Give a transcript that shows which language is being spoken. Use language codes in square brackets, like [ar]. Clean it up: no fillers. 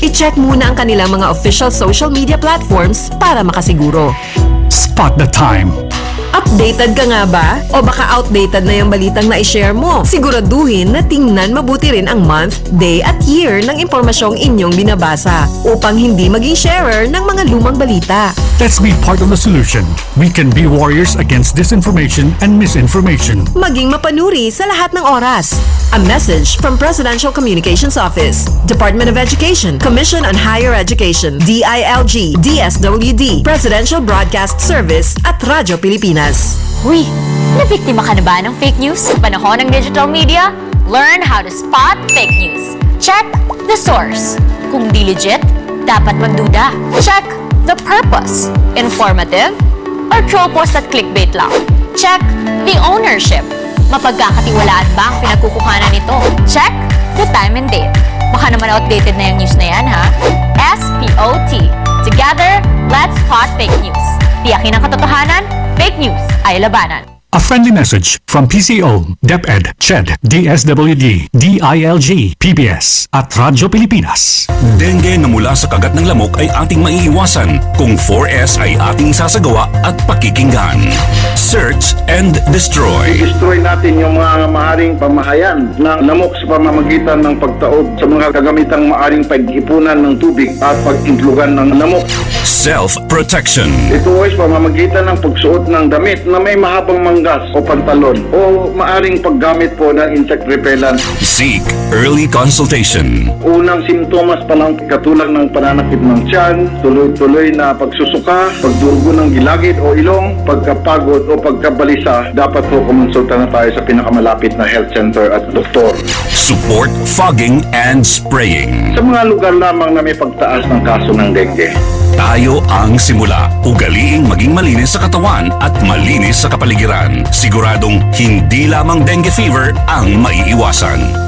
[tl] I-check muna ang kanilang mga official social media platforms para makasiguro. [en] Spot the time. [tl] Updated ka nga ba? O baka outdated na yung balitang na-share mo? Siguraduhin na tingnan mabuti rin ang month, day at year ng impormasyong inyong binabasa upang hindi maging sharer ng mga lumang balita. [en] Let's be part of the solution. We can be warriors against disinformation and misinformation. [tl] Maging mapanuri sa lahat ng oras. [en] A message from Presidential Communications Office, Department of Education, Commission on Higher Education, DILG, DSWD, Presidential Broadcast Service at Radyo Pilipinas. [tl] Huy, nabiktima ka na ba ng fake news? Sa panahon ng [en] digital media, learn how to spot fake news. Check the source. [tl] Kung di legit, dapat magduda. [en] Check the purpose. Informative or troll post at clickbait lang. Check the ownership. [tl] Mapagkakatiwalaan ba ang pinagkukuhanan nito? [en] Check the time and date. [tl] Baka naman outdated na yung news na yan, ha? SPOT. [en] Together, let's spot fake news. [tl] Tiyakin ang katotohanan, fake news ay labanan. [en] A friendly message from PCO, DepEd, CHED, DSWD, DILG, PBS at Radyo Pilipinas. [tl] Dengue na mula sa kagat ng lamok ay ating maiiwasan kung 4S ay ating sasagawa at pakikinggan. [en] Search and destroy. [tl] I-destroy natin yung mga maaring pamahayan ng lamok sa pamamagitan ng pagtaob sa mga kagamitang maaring pag-ipunan ng tubig at pag-intlugan ng lamok. [en] Self-protection. [tl] Ito ay sa pamamagitan ng pagsuot ng damit na may mahabang manggas o pantalon o maaring paggamit po ng insect repellent. [en] Seek early consultation. [tl] Unang simptomas pa lang katulad ng pananakit ng tiyan, tuloy-tuloy na pagsusuka, pagdurugo ng gilagid o ilong, pagkapagod o pagkabalisa, dapat po kumonsulta na tayo sa pinakamalapit na health center at doktor. [en] Support fogging and spraying. [tl] Sa mga lugar lamang na may pagtaas ng kaso ng dengue. Tayo ang simula. Ugaliing maging malinis sa katawan at malinis sa kapaligiran. Siguradong hindi lamang dengue fever ang maiiwasan.